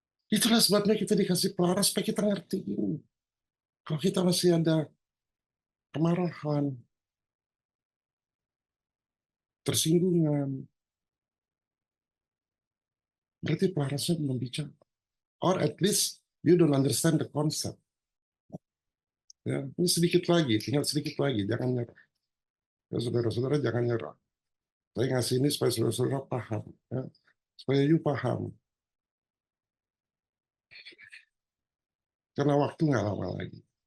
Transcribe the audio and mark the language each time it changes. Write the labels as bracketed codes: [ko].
[id] Itulah sebabnya kita dikasih pelaras supaya kita ngerti ini. Kalau kita masih ada kemarahan, tersinggungan, berarti pelarasnya belum bicara. [en] Or at least you don't understand the concept. [id] Ya, ini sedikit lagi, tinggal sedikit lagi, jangan nyerah. Ya, saudara-saudara jangan nyerah. Saya ngasih ini supaya saudara-saudara paham, ya. Supaya you paham. Karena waktu nggak lama lagi.